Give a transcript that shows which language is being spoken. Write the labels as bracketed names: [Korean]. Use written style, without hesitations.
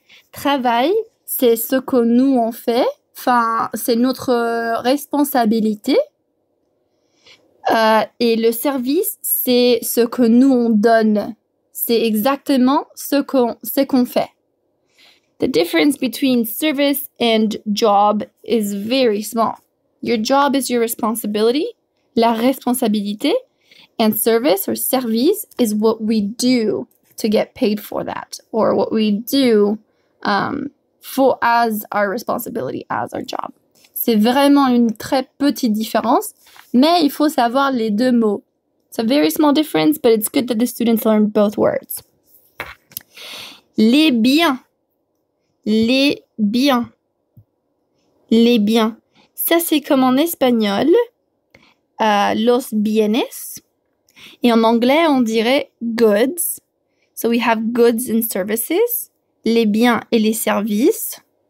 [French] Travail, c'est ce que nous on fait, enfin, c'est notre responsabilité. Et le service, c'est ce que nous on donne. C'est exactement ce qu'on fait. [English] The difference between service and job is very small. Your job is your responsibility, [French] la responsabilité, [English] and service or service is what we do to get paid for that, or what we do for as our responsibility, as our job. [French] C'est vraiment une très petite différence, mais il faut savoir les deux mots. [English] It's a very small difference, but it's good that the students learn both words. [French] Les biens. Les biens. Les biens. Ça, c'est comme en espagnol, [Spanish] los bienes. [French] Et en anglais, on dirait goods. [English] So we have goods and services. [French] Les biens et les services.